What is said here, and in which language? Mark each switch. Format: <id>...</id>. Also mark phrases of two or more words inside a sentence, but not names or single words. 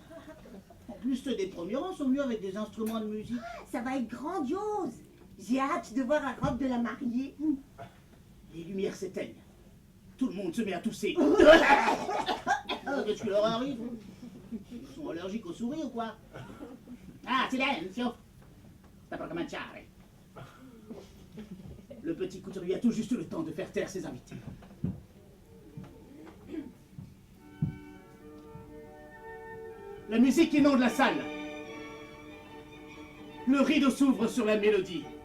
<fr>En plus, ceux des premiers rangs sont mieux avec des instruments de musique. Ça va être grandiose. J'ai hâte de voir la robe de la mariée. Les lumières s'éteignent. Tout le monde se met à tousser. Qu'est-ce qui leur arrive? Ils sont allergiques aux souris ou quoi?</fr> <it>Ah, silenzio! Sta per cominciare.</it> <fr>Le petit couturier a tout juste le temps de faire taire ses invités. La musique inonde la salle. Le rideau s'ouvre sur la mélodie.</fr>